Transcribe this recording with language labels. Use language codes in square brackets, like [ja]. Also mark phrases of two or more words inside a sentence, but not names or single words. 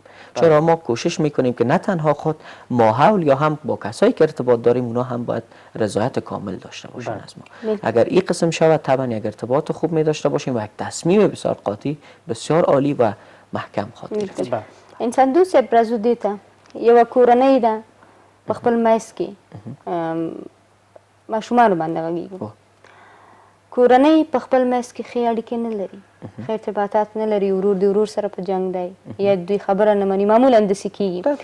[fa] چرا ما کوشش میکنیم که نه تنها خود ما حول یا هم با کسایی که ارتباط داریم اونا هم باید رضایت کامل داشته باشن از ما. اگر این قسم شود طبعا یک ارتباط خوب می داشته باشیم و یک تصمیم بسیار قاطع بسیار عالی و محکم خواهد گرفتیم. [ps] انسان دوست برازو دیتا یو کورنۍ ده په خپل میس کې ماشومانو باندې غږیږي. کورنۍ په خپل میس کې ښې اړیکې نه لري، ښه ارتباطات نه لري، ورور د ورور سره په جنګ دی یا دوی خبره نه مني. معمولا داسې کېږي.